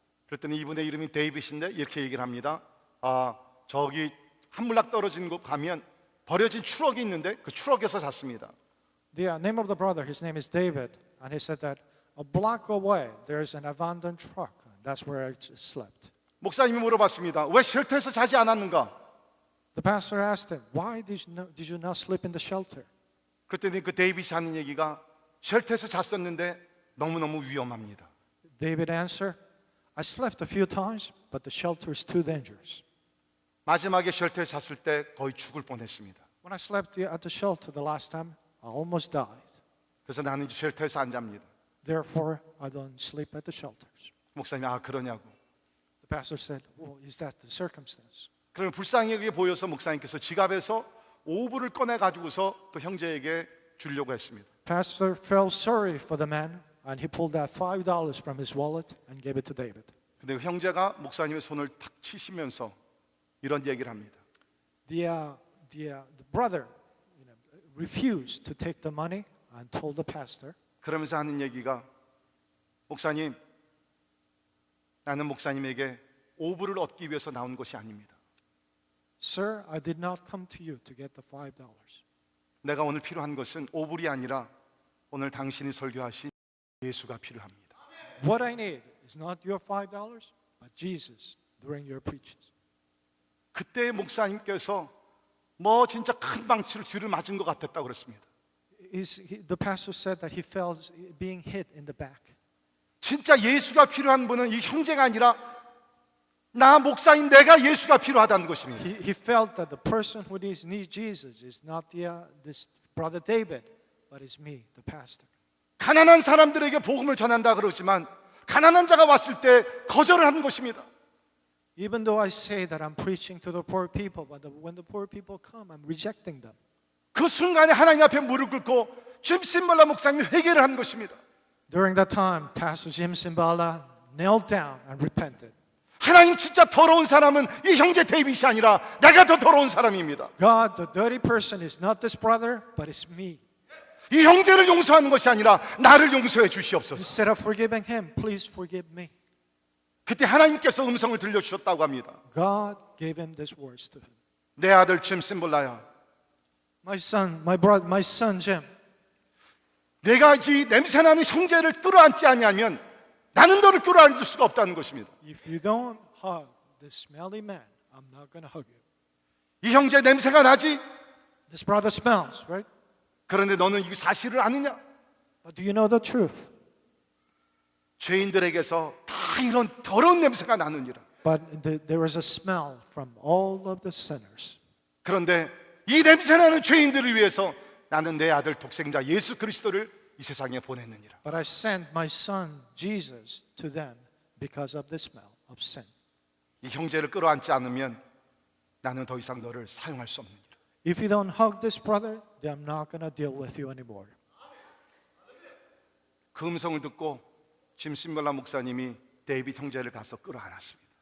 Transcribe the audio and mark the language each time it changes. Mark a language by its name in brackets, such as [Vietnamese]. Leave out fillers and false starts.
[Korean] 그랬더니 이분의 이름이 데이빗인데 이렇게 얘기를 합니다. 저기 한물락 떨어진 곳 가면 버려진 추럭이 있는데 그 추럭에서 잤습니다. [English] The name of the brother, his name is David, and he said that a block away there's an abandoned truck. That's where I slept. [Korean] 목사님이 물어봤습니다. 왜 쉘터에서 자지 않았는가? [English] The pastor asked him, Why did you not sleep in the shelter? [Korean] 그랬더니 그 데이빗이 하는 얘기가 쉘터에서 잤었는데 너무너무 위험합니다. [English] David answered, I slept a few times, but the shelter is too dangerous. [Korean] 마지막에 쉘터에 잤을 때 거의 죽을 뻔했습니다. [English] When I slept at the shelter the last time, I almost died. [Korean] 그래서 나는 이제 쉘터에서 안 잡니다. [English] Therefore, I don't sleep at the shelters. [Korean] 목사님이 그러냐고. [English] The pastor said, Well, is that the circumstance? [Korean] 그러면 불쌍하게 보여서 목사님께서 지갑에서 오불을 꺼내 가지고서 그 형제에게 주려고 했습니다. [English] Pastor felt sorry for the man, and he pulled out $5 from his wallet and gave it to David. [Korean] 근데 그 형제가 목사님의 손을 탁 치시면서 이런 얘기를 합니다. [English] The brother refused to take the money and told the pastor, [Korean] 그러면서 하는 얘기가 목사님, 나는 목사님에게 오불을 얻기 위해서 나온 것이 아닙니다. [English] Sir, I did not come to you to get the $5. [Korean] 내가 오늘 필요한 것은 오불이 아니라 오늘 당신이 설교하신 예수가 필요합니다. [English] What I need is not your $5, but Jesus during your preachings. [Korean] 그때 목사님께서 뭐 진짜 큰 방치를 뒤를 맞은 것 같았다고 그랬습니다. [English] The pastor said that he felt being hit in the back. [Korean] 진짜 예수가 필요한 분은 이 형제가 아니라 나 목사인 내가 예수가 필요하다는 것입니다. [English] He felt that the person who needs Jesus is not this brother David, but it's me, the pastor. [Korean] 가난한 사람들에게 복음을 전한다 그러지만 가난한 자가 왔을 때 거절을 하는 것입니다. [English] Even though I say that I'm preaching to the poor people, but when the poor people come, I'm rejecting them. [Korean] 그 순간에 하나님 앞에 무릎 꿇고 짐 심벌라 목사님이 회개를 한 것입니다. [English] During that time, Pastor Jim Simbala knelt down and repented. [Korean] 하나님 진짜 더러운 사람은 이 형제 데이빗이 아니라 내가 더 더러운 사람입니다. [English] God, the dirty person is not this brother, but it's me. [Korean] 이 형제를 용서하는 것이 아니라 나를 용서해 주시옵소서. [English] Instead of forgiving him, please forgive me. [Korean] 그때 하나님께서 음성을 들려주셨다고 합니다. [English] God gave him these words to him. [Korean] 내 아들 짐 심벌라야, [English] My son Jim, [Korean] 내가 이 냄새나는 형제를 끌어안지 아니하면 나는 너를 끌어안을 수가 없다는 것입니다. [English] if you don't hug this smelly man, I'm not going to hug you. [Korean] 이 형제 냄새가 나지? [English] This brother smells, right? [Korean] 그런데 너는 이 사실을 아느냐? [English] But do you know the truth? [Korean] 죄인들에게서 다 이런 더러운 냄새가 나느니라. [English] But there is a smell from all of the sinners. [Korean] 그런데 이 냄새나는 죄인들을 위해서 나는 내 아들 독생자 예수 그리스도를 이 세상에 보냈느니라. [English] But I sent my son Jesus to them because of the smell of sin. [Korean] 이 형제를 끌어안지 않으면 나는 더 이상 너를 사용할 수 없느니라. [English] If you don't hug this brother, then I'm not going to deal with you anymore. [Korean] 그 음성을 듣고 짐 심벌라 목사님이 데이빗 형제를 가서 끌어안았습니다.